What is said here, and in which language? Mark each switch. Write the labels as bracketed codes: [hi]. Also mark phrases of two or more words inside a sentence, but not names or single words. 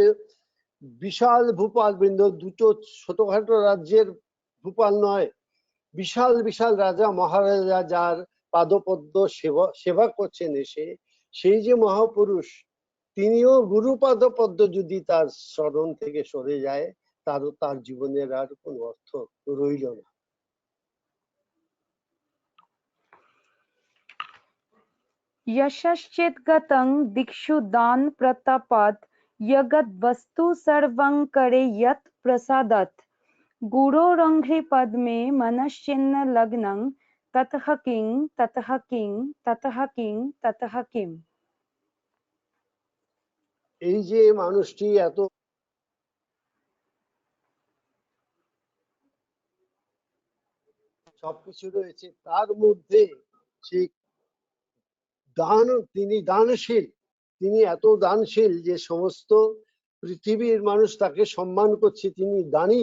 [bn] বিশাল ভূপাল বৃন্দ, দুটো ছোটখাটো রাজ্যের ভূপাল নয়, বিশাল বিশাল রাজা মহারাজা যার পাদপদ্ম সেবা করছেন এসে, সেই যে মহাপুরুষ, তিনিও গুরু পাদপদ্ম যদি তার স্মরণ থেকে সরে যায়, তার জীবনের আর কোনো অর্থ রইল না। [sa] यशश्चेद्गतं दिक्षु दान प्रतापात् यगद् वस्तु सर्वं करे यत् प्रसादात् गुरोरङ्घ्रिपद्मे मनश्चिन्न लग्नं ततः किं ततः किं ततः किं ततः किम। [bn] এই যে মানুষটি এত সবকিছু রয়েছে, তার মধ্যে সেই তিনি দানশীল, তিনি এত দানশীল যে সমস্ত পৃথিবীর মানুষ তাকে সম্মান করছে, তিনি দানী।